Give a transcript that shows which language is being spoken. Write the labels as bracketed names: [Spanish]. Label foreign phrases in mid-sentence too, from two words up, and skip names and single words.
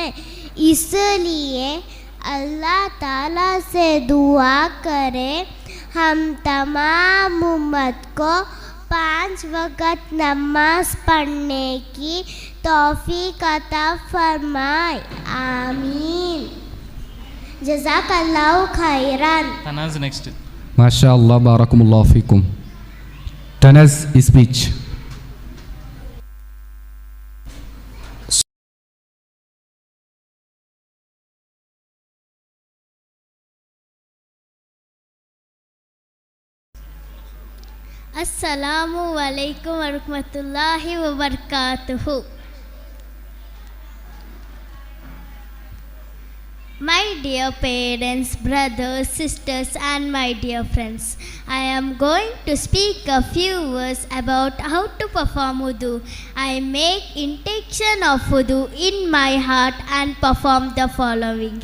[Hindi] इसलिए अल्लाह ताला से दुआ करें हम तमाम उम्मत को 5 वक़्त नमाज पढ़ने की तौफीक अता फरमाए. [Arabic] آمين. جزاك الله خيرا. [English] Thanas next. [Arabic] ما شاء الله، بارك الله فيكم. തനസ് സ്പീച്ച്. السلام عليكم ورحمة الله وبركاته. [English] My dear parents, brothers, sisters and my dear friends, I am going to speak a few words about how to perform wudu. I make intention of wudu in my heart and perform the following.